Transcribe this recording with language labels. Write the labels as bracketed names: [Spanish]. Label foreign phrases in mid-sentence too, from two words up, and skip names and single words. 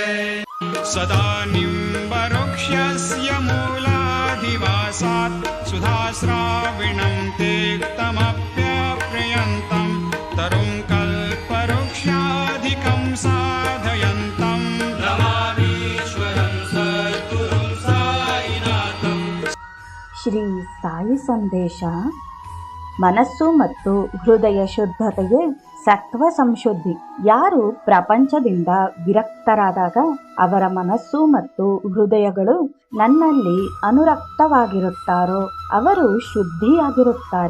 [Sanskrit] सदा निम्बवृक्षस्य मूलाधिवासात् सुधाश्राविणं तेक्तमप्यप्रियन्तं तरुं कल्पवृक्षाधिकं साधयन्तं नमामीश्वरं सद्गुरुं साईनाथं। [Kannada] ಶ್ರೀ ಸಾಯಿ ಸಂದೇಶ. ಮನಸ್ಸು ಮತ್ತು ಹೃದಯ ಶುದ್ಧತೆಯೇ ಸತ್ವ ಸಂಶುದ್ಧಿ. ಯಾರು ಪ್ರಪಂಚದಿಂದ ವಿರಕ್ತರಾದಾಗ ಅವರ ಮನಸ್ಸು ಮತ್ತು ಹೃದಯಗಳು ನನ್ನಲ್ಲಿ ಅನುರಕ್ತವಾಗಿರುತ್ತಾರೋ ಅವರು ಶುದ್ಧಿಯಾಗಿರುತ್ತಾರೆ.